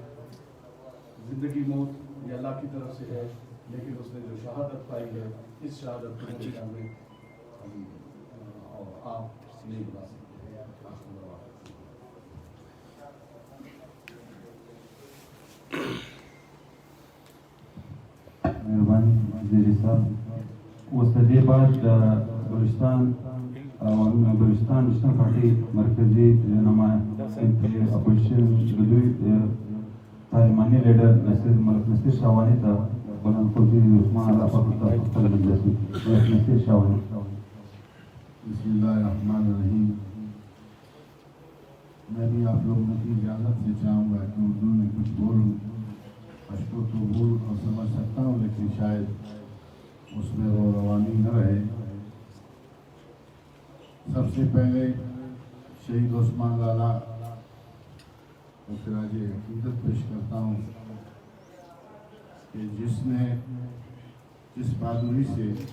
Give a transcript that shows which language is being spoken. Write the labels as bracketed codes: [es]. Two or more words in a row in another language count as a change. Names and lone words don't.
[ur] زندگی موت یہ اللہ کی طرف سے ہے, لیکن اس نے جو شہادت پائی ہے اس شہادت کو میرے خیال میں ہم اور آپ نہیں بلا سکتے. مہربانی وزیر صاحب. [ps] اوس د دې بعد د بلوچستان نشنل پارټي مرکزي رهنما اپوزیشن د دوی پارلماني لیډر ملک نصیر شاواني ته بلند کوزي عثمان آغا پاک خپل مجلس ملک نصیر شاواني. [ar] بسم اللہ الرحمن الرحیم. [ur] میں بھی آپ لوگوں کی اجازت سے چاہوں گا کہ اردو میں کچھ بولوں. پشتو تو بول اور سمجھ سکتا ہوں, لیکن شاید اس میں وہ روانی نہ رہے. سب سے پہلے شہید عثمان لالا کو خراج عقیدت پیش کرتا ہوں کہ جس نے جس بہادری سے